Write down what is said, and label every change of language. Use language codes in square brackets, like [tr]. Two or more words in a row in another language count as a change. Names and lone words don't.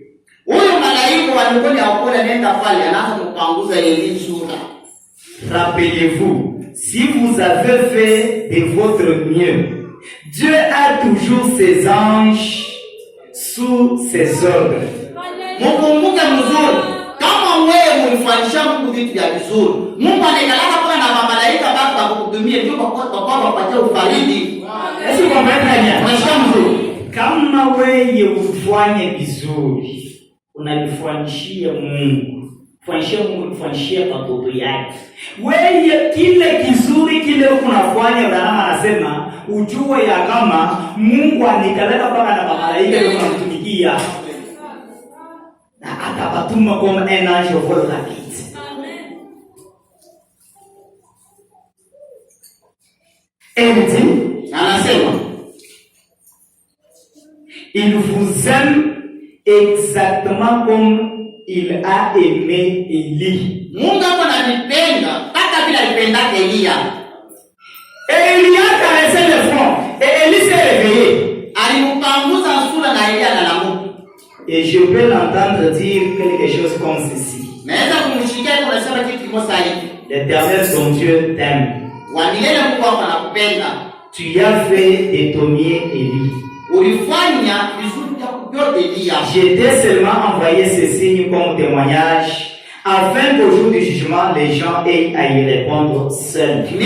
[fr] Rappelez-vous, si vous avez fait de votre mieux, Dieu a toujours ses anges sous ses ordres. [sw] Kama wewe ulifanyisha Mungu vitu vya vizuri, Mungu anaendelea kwa na malaika baba kukutumia ndio kwa kupatia ufariji. [fr] Est-ce qu'on va être [sw] kama wewe ufanye vizuri, unalifanyishia Mungu. Fanyishia Mungu, fanyishia watoto yake. Wewe kile kizuri kile unafanya, Abrahamu anasema ujue ya kama Mungu anikaleta mpaka na malaika ndio kumtumikia. Na akabatuma [fr] comme un ange au vol rapide. Elle dit, anasema, il vous aime exactement comme il a aimé Élie. [sw] Mungu ananipenda hata bila alipenda Elia. [fr] Et Élie a caressé le front et Élie s'est réveillé. [sw] Alimpanguza sura na Elia analamuka. [fr] Et je peux l'entendre dire quelque chose comme ceci. L'Éternel ton Dieu t'aime. Tu as fait de ton mieux Élie. Je t'ai seulement envoyé ce signe comme témoignage, afin qu'au jour du jugement, les gens aient à y répondre seuls.